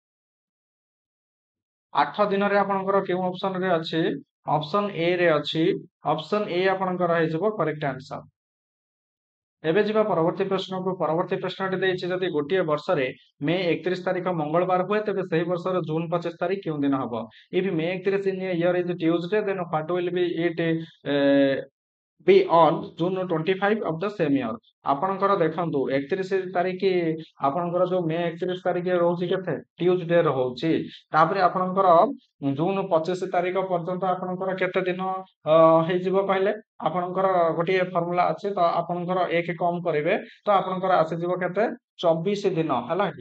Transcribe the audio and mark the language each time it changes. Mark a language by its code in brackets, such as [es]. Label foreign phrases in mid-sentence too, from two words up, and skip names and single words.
[or] 8 ଦିନରେ ଆପଣଙ୍କର କେଉଁ ଅପସନରେ ଅଛି? [en] option A [or] ରେ ଅଛି। [en] option A [or] ଆପଣଙ୍କର ହେଇଯିବ [en] correct answer. [or] ଏବେ ଯିବା ପରବର୍ତ୍ତୀ ପ୍ରଶ୍ନକୁ। ପରବର୍ତ୍ତୀ ପ୍ରଶ୍ନଟି ଦେଇଛି ଯଦି ଗୋଟିଏ ବର୍ଷରେ ମେ 31 ତାରିଖ ମଙ୍ଗଳବାର ହୁଏ ତେବେ ସେହି ବର୍ଷର ଜୁନ 25 ତାରିଖ କେଉଁ ଦିନ ହବ? [en] If May 31 in a year is Tuesday, then what will be it be on June 25 of the same year? [or] ଆପଣଙ୍କର ଦେଖନ୍ତୁ 31 ତାରିଖ ଆପଣଙ୍କର ଯୋଉ ମେ 31 ତାରିଖ ରହୁଛି କେତେ ଟ୍ୟୁଜଡେ ରହୁଛି। ତାପରେ ଆପଣଙ୍କର ଜୁନ 25 ତାରିଖ ପର୍ଯ୍ୟନ୍ତ ଆପଣଙ୍କର କେତେ ଦିନ ହେଇଯିବ କହିଲେ? ଆପଣଙ୍କର ଗୋଟିଏ ଫର୍ମୁଲା ଅଛି ତ ଆପଣଙ୍କର 1 କମ କରିବେ ତ ଆପଣଙ୍କର ଆସିଯିବ କେତେ 24 ଦିନ ହେଲା କି।